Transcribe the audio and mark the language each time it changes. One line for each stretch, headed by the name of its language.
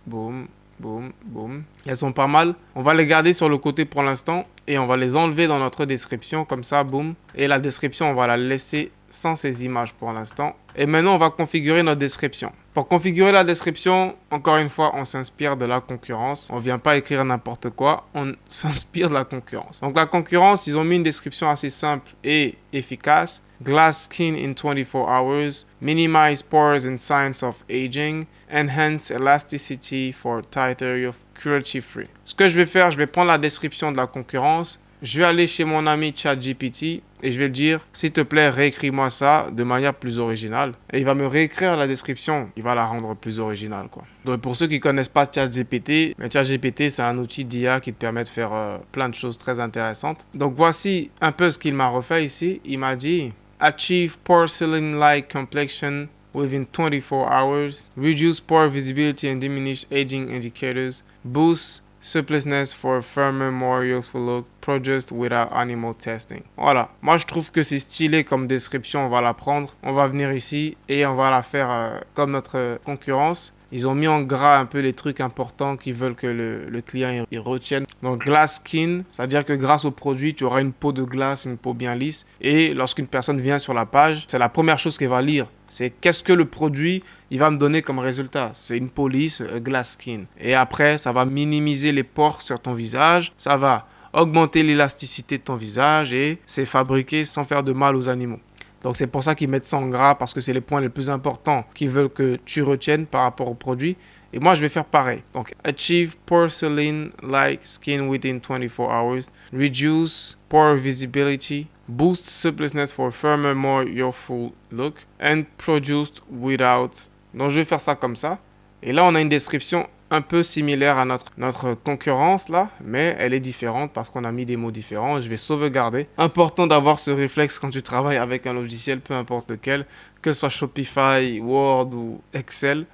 French: Boum, boum, boum. Elles sont pas mal. On va les garder sur le côté pour l'instant et on va les enlever dans notre description comme ça, boum. Et la description, on va la laisser sans ces images pour l'instant. Et maintenant, on va configurer notre description. Pour configurer la description, encore une fois, on s'inspire de la concurrence. On ne vient pas écrire n'importe quoi, on s'inspire de la concurrence. Donc la concurrence, ils ont mis une description assez simple et efficace.
English: Glass skin in 24 hours, minimize pores and signs of aging, enhance elasticity for tighter, cruelty-free.
French: Ce que je vais faire, je vais prendre la description de la concurrence. Je vais aller chez mon ami ChatGPT et je vais lui dire, s'il te plaît, réécris-moi ça de manière plus originale. Et il va me réécrire la description. Il va la rendre plus originale, quoi. Donc, pour ceux qui ne connaissent pas ChatGPT, ChatGPT, c'est un outil d'IA qui te permet de faire plein de choses très intéressantes. Donc, voici un peu ce qu'il m'a refait ici. Il m'a dit,
English: achieve porcelain-like complexion within 24 hours, reduce pore visibility and diminish aging indicators, boost suppleness for a firmer, more youthful look, produced without animal testing.
French: Voilà. Moi, je trouve que c'est stylé comme description. On va la prendre. On va venir ici et on va la faire comme notre concurrence. Ils ont mis en gras un peu les trucs importants qu'ils veulent que le client il retienne. Donc, glass skin, c'est-à-dire que grâce au produit, tu auras une peau de glace, une peau bien lisse. Et lorsqu'une personne vient sur la page, c'est la première chose qu'elle va lire. C'est qu'est-ce que le produit il va me donner comme résultat. C'est une peau lisse, glass skin. Et après, ça va minimiser les pores sur ton visage. Ça va augmenter l'élasticité de ton visage et c'est fabriqué sans faire de mal aux animaux. Donc, c'est pour ça qu'ils mettent ça en gras parce que c'est les points les plus importants qu'ils veulent que tu retiennes par rapport au produit. Et moi, je vais faire pareil. Donc,
English: achieve porcelain-like skin within 24 hours. Reduce pore visibility. Boost suppleness for a firmer, more youthful look. And produced without.
French: Donc, je vais faire ça comme ça. Et là, on a une description un peu similaire à notre concurrence là, mais elle est différente parce qu'on a mis des mots différents. Je vais sauvegarder. Important d'avoir ce réflexe quand tu travailles avec un logiciel, peu importe lequel, que ce soit Shopify, Word ou Excel.